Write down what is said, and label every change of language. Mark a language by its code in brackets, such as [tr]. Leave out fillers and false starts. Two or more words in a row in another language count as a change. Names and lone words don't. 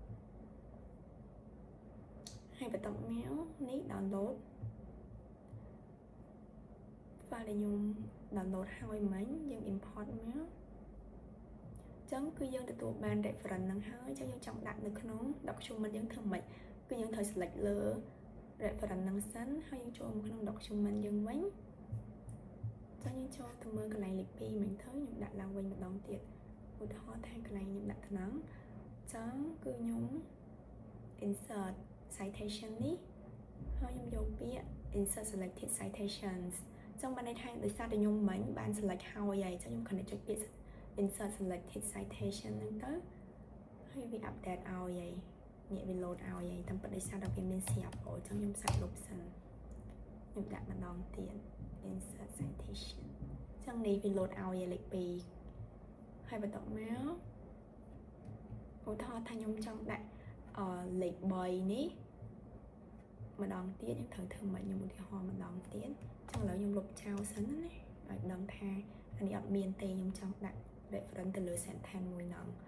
[km] ហើយបន្ទាប់មកនេះ [en] download file [km] ដែលខ្ញុំ download ហើយមិញយើង import មកអញ្ចឹងគឺយើងទទួលបាន reference ហ្នឹងហើយអញ្ចឹងយើងចង់ដាក់នៅក្នុង document យើងធ្វើម៉េចគឺយើងត្រូវ select លើ reference ហ្នឹងសិនហើយយើងចូលមកក្នុង document យើងវិញអញ្ចឹងយើងចូលទៅមើលកន្លែងលេខ2មិញទៅខ្ញុំដាក់ឡើងវិញម្ដងទៀតឧទាហរណ៍ថាកន្លែងខ្ញុំដាក់ថ្នាំអញ្ចឹងគឺខ្ញុំ [en] insert citation [km] នេះហើយខ្ញុំយក ពាក្យ [en] insert selected citations [km] អញ្ចឹងបានន័យថាដោយសារតែខ្ញុំមិញបាន select ហើយអញ្ចឹងខ្ញុំគ្រាន់តែចុចពាក្យ [en] insert selected citation [km] ហ្នឹងទៅហើយវា update ឲ្យហើយនេះវា load ឲ្យហើយតាមពិតដោយសារតែវាមានស្រាប់អញ្ចឹងខ្ញុំសាកលុបសិនខ្ញុំដាក់ម្ដងទៀត [en] insert citation [km] អញ្ចឹងនេះវា load ឲ្យហើយលេខ2ហើយបន្ទាប់មកឧទាហរណ៍ថាខ្ញុំចង់ដាក់លេខ3នេះម្ដងទៀតខ្ញុំត្រូវធ្វើម៉េចខ្ញុំឧទាហរណ៍ម្ដងទៀតអញ្ចឹងឥឡូវខ្ញុំលុបចោលសិនណាឲ្យដឹងថាអានេះអត់មានទេខ្ញុំចង់ដាក់ reference ទៅលើ sentence មួយហ្នឹង